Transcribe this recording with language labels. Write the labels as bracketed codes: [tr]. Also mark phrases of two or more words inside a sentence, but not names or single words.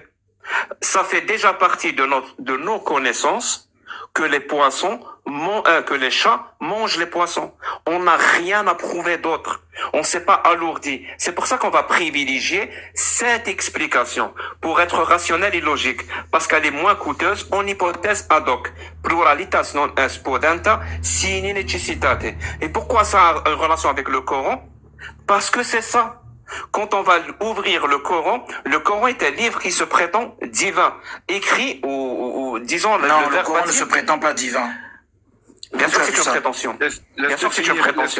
[fr] Ça fait déjà partie de nos connaissances que les poissons, que les chats mangent les poissons. On n'a rien à prouver d'autre. On ne s'est pas alourdi. C'est pour ça qu'on va privilégier cette explication pour être rationnel et logique, parce qu'elle est moins coûteuse en hypothèse [la] ad hoc. Pluralitas non est podenta sine necessitate. [fr] Et pourquoi ça a une relation avec le Coran? Parce que c'est ça. Quand on va ouvrir le Coran est un livre qui se prétend divin, écrit ou disons Non, le Coran ne se prétend pas divin. Bien sûr que c'est une prétention. Bien sûr que c'est une prétention.